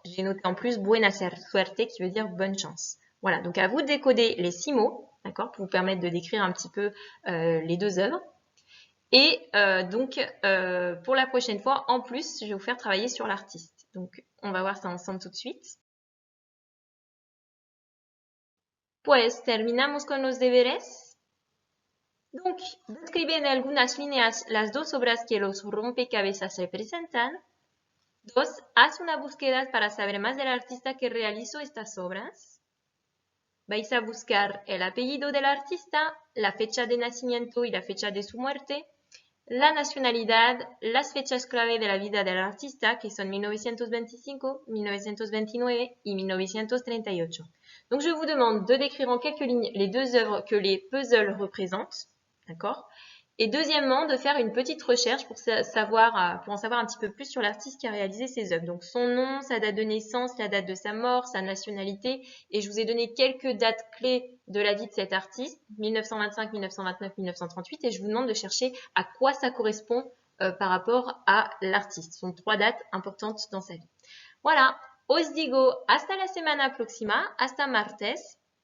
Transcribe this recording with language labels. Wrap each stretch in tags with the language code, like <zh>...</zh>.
<fr>J'ai noté en plus</fr> <es>buena suerte</es> <fr>qui veut dire bonne chance. Voilà, donc à vous de décoder les 6 mots, d'accord, pour vous permettre de décrire un petit peu les deux œuvres. Et donc, pour la prochaine fois, en plus, je vais vous faire travailler sur l'artiste. Donc, on va voir ça ensemble tout de suite.</fr> <es>Pues, terminamos con los deberes. Donc, describe en algunas líneas las dos obras que los rompecabezas representan. 2. Haz una búsqueda para saber más del artista que realizó estas obras. Vais a buscar el apellido del artista, la fecha de nacimiento y la fecha de su muerte, la nacionalidad, las fechas clave de la vida del artista, que son 1925, 1929 y 1938.</es> <fr>Donc, je vous demande de décrire en quelques lignes les deux œuvres que les puzzles représentent, d'accord? Et deuxièmement, de faire une petite recherche pour en savoir un petit peu plus sur l'artiste qui a réalisé ces œuvres. Donc, son nom, sa date de naissance, la date de sa mort, sa nationalité. Et je vous ai donné quelques dates clés de la vie de cet artiste, 1925, 1929, 1938. Et je vous demande de chercher à quoi ça correspond par rapport à l'artiste. Ce sont 3 dates importantes dans sa vie. Voilà.</fr> <es>Os digo hasta la semana próxima, hasta martes.</es>